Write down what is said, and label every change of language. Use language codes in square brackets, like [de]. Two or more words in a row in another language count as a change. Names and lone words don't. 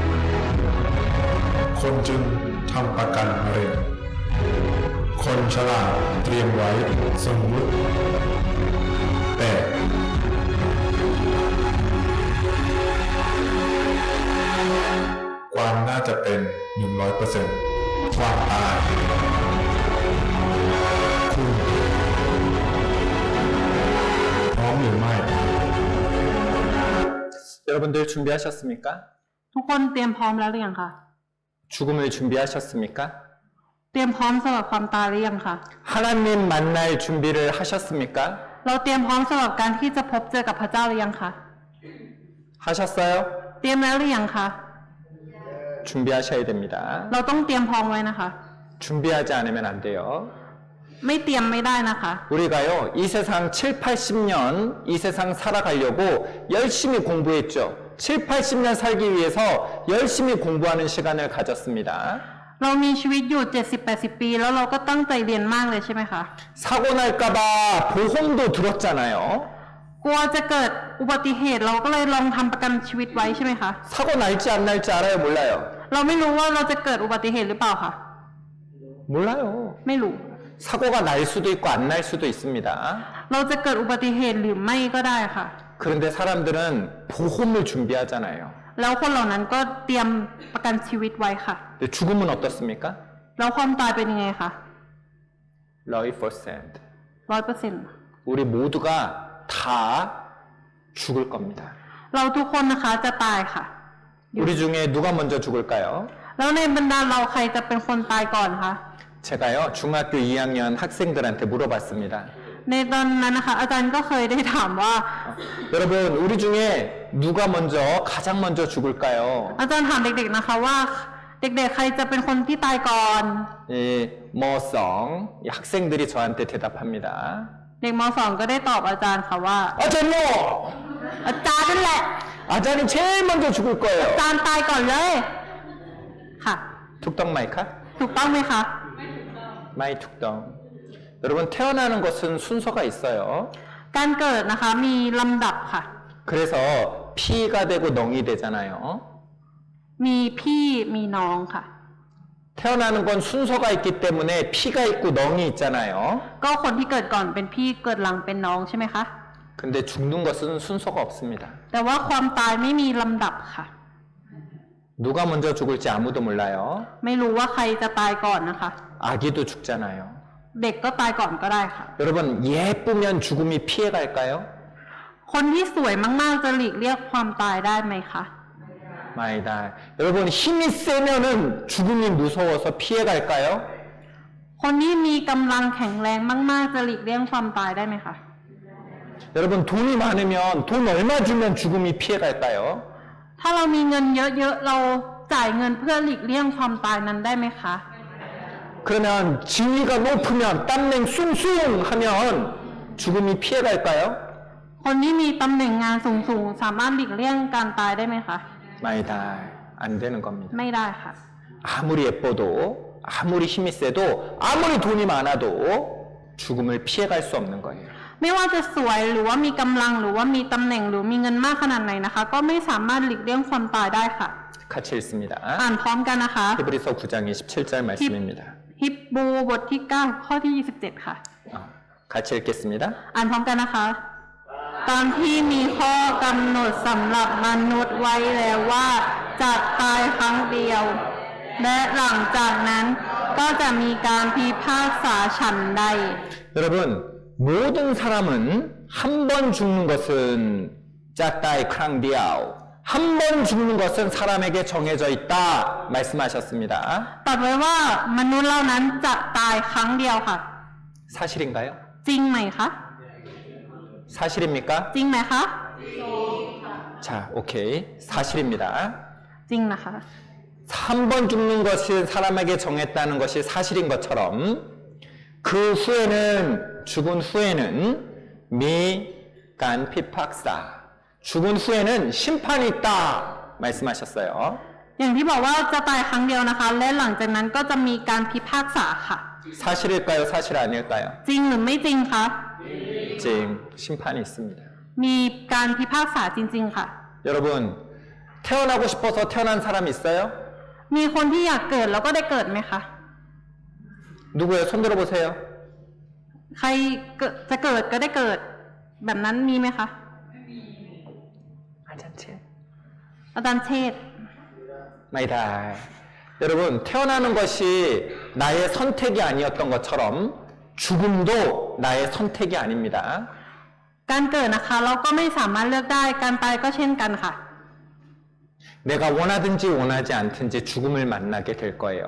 [th] คนจึงทำประกันมะเร็ง คนฉลาดเตรียมไว้สมมุติแต่ ความน่าจะเป็น 100% ความตาย คุณพร้อมหรือไม่ [ko] 여러분들 준비하셨습니까? [th] ทุกคนเตรียมพร้อมแล้วหรือยังคะ [ko] 죽음을 준비하셨습니까? [th] เตรียมพร้อมสำหรับความตายหรือยังคะ [ko] 하나님 만날 준비를 하셨습니까? [th] เราเตรียมพร้อมสำหรับการที่จะพบเจอกับพระเจ้าหรือยังคะ [ko] 하셨어요? [th] เตรียมแล้วหรือยังคะ [ko] 준비하셔야 됩니다. [th] เราต้องเตรียมพร้อมไว้นะคะ [ko] 준비하지 않으면 안 돼요. [th] ไม่เตรียมไม่ได้นะคะ [ko] 우리가요, 이 세상 7, 80년 이 세상 살아가려고 열심히 공부했죠. 7, 80년 살기 위해서 열심히 공부하는 시간을 가졌습니다. [th] เรามีชีวิตอยู่ 70-80 ปี แล้วเราก็ตั้งใจเรียนมากเลยใช่ไหมคะ [ko] 사고 날까봐 보험도 들었잖아요. [th] กลัวจะเกิดอุบัติเหตุเราก็เลยลองทำประกันชีวิตไว้ใช่ไหมคะ [ko] 사고 날지 안 날지 알아요? 몰라요? [th] เราไม่รู้ว่าเราจะเกิดอุบัติเหตุหรือเปล่าค่ะ [ko] 몰라요. [th] ไม่รู้ [ko] 사고가 날 수도 있고 안 날 수도 있습니다. [th] เราจะเกิดอุบัติเหตุหรือไม่ก็ได้ค่ะ [ko] 그런데 사람들은 보험을 준비하잖아요. [th] แล้วคนเหล่านั้นก็เตรียมประกันชีวิตไว้ค่ะ [ko] 근데 죽음은 어떻습니까? [th] แล้วความตายเป็นยังไงคะ [ko] 100%. [th] 100% [ko] 우리 모두가 다 죽을 겁니다. [th] เราทุกคนนะคะจะตายค่ะ [ko] 우리 중에 누가 먼저 죽을까요? [th] แล้วในบรรดาเราใครจะเป็นคนตายก่อนคะ [ko] 제가요, 중학교 2학년 학생들한테 물어봤습니다. [th] ในตอนนั้นนะคะ อาจารย์ก็เคยได้ถามว่า [ko] 여러분, 우리 중에 누가 먼저, 가장 먼저 죽을까요? [th] อาจารย์ถามเด็กๆนะคะว่า เด็กๆใครจะเป็นคนที่ตายก่อน [ko] 이 머성 이 학생들이 저한테 대답합니다. [th] เด็กม .2 ก็ได้ตอบอาจารย์ค่ะว่า [ko] 아전요! [th] อาจารย์นั่นแหละ [ko] 아전이 제일 먼저 죽을 [th] อา [ko] 거예요. [th] จารย์ตายก่อนเลย ค่ะ ถูกต้องไหมคะ? ถูกต้องไหมคะ ไม่ถูกต้อง. [ko] 여러분 태어나는 것은 순서가 있어요. [th] การเกิดนะคะมีลำดับค่ะ [ko] 그래서 피가 되고 넝이 되잖아요. [th] มีพี่มีน้องค่ะ [ko] 태어나는 건 순서가 있기 때문에 피가 있고 넝이 있잖아요. [th] ก็คนที่เกิดก่อนเป็นพี่เกิดหลังเป็นน้องใช่ไหมคะ [ko] 근데 죽는 것은 순서가 없습니다. [th] แต่ว่าความตายไม่มีลำดับค่ะ [ko] 누가 먼저 죽을지 아무도 몰라요. [th] ไม่รู้ว่าใครจะตายก่อนนะคะ [ko] 아기도 죽잖아요. [th] เด็กก็ตายก่อนก็ได้ค่ะ [ko] 여러분 예쁘면 죽음이 피해갈까요? [th] คนที่สวยมากๆจะหลีกเลี่ยงความตายได้ไหมคะ ไม่ได้. [ko] 여러분 힘이 세면은 죽음이 무서워서 피해갈까요? [th] คนที่มีกำลังแข็งแรงมากๆจะหลีกเลี่ยงความตายได้ไหมคะ [ko] 여러분 돈이 많으면 돈 얼마 주면 죽음이 피해갈까요? [th] ถ้าเรามีเงินเยอะๆเราจ่ายเงินเพื่อหลีกเลี่ยงความตายนั้นได้ไหมคะ [ko] 그러면 지위가 높으면 [th] ตำแหน่งสูงสูง [ko] 하면 죽음이 피해갈까요? [th] คนที่มีตำแหน่งงานสูงๆสามารถหลีกเลี่ยงการตายได้ไหมคะ ไม่ได้. [ko] 안 되는 겁니다. [th] ไม่ได้ค่ะ [ko] 아무리 예뻐도 아무리 힘이 세도 아무리 돈이 많아도 죽음을 피해갈 수 없는 거예요. [th] ไม่ว่าจะสวยหรือว่ามีกำลังหรือว่ามีตำแหน่งหรือมีเงินมากขนาดไหนนะคะ ก็ไม่สามารถหลีกเลี่ยงความตายได้ค่ะ [ko] 같이 읽습니다. [th] อ่านพร้อมกันนะคะ [ko] 히브리서 9장 27절 말씀입니다. [th] ฮิบรูบทที่ 9 ข้อที่ 27 ค่ะ [ko] 같이 읽겠습니다. [th] อ่านพร้อมกันนะคะ ตามที่มีข้อกำหนดสำหรับมนุษย์ไว้แล้วว่าจะตายครั้งเดียว และหลังจากนั้นก็จะมีการพิพากษาฉันใด [ko] 여러분, 모든 사람은 한 번 죽는 것은 [th] จะตายครั้งเดียว. [ko] 한 번 죽는 것은 사람에게 정해져 있다. 말씀하셨습니다. [th] ตรัสไว้ว่ามนุษย์เหล่านั้นจะตายครั้งเดียวค่ะ [ko] 사실인가요? [th] จริงไหมคะ [ko] 사실입니까? [th] จริงไหมคะ [ko] 자, 오케이. 사실입니다. [th] จริงนะคะ [ko] 한 번 죽는 것이 사람에게 정했다는 것이 사실인 것처럼 그 후에는 죽은 후에는 [th] มีการพิพากษา [ko] 죽은 후에는 심판이 있다 말씀하셨어요. [th] อย่างที่บอกว่าจะตายครั้งเดียวนะคะ และหลังจากนั้นก็จะมีการพิพากษาค่ะ [ko] 사실일까요? 사실 아닐까요? [th] จริงหรือไม่จริงคะ [ko] 징 심판이 있습니다. [th] มีการพิพากษาจริง ๆ ค่ะ [ko] 여러분 태어나고 싶어서 태어난 사람 있어요? [th] มีคนที่อยากเกิดแล้วก็ได้เกิดไหมคะ [ko] 누구예요? 손 들어보세요. [th] ใครจะเกิดก็ได้เกิด แบบนั้นมีไหมคะ 아잔치 อาจารย์เชษฐ์ ไม่ได้. [ko] 여러분 태어나는 것이 나의 선택이 아니었던 것처럼 죽음도 나의 선택이 아닙니다. [th] การเกิดนะคะเราก็ไม่สามารถเลือกได้ การตายก็เช่นกันค่ะ [ko] 내가 원하든지 원하지 않든지 죽음을 만나게 될 거예요.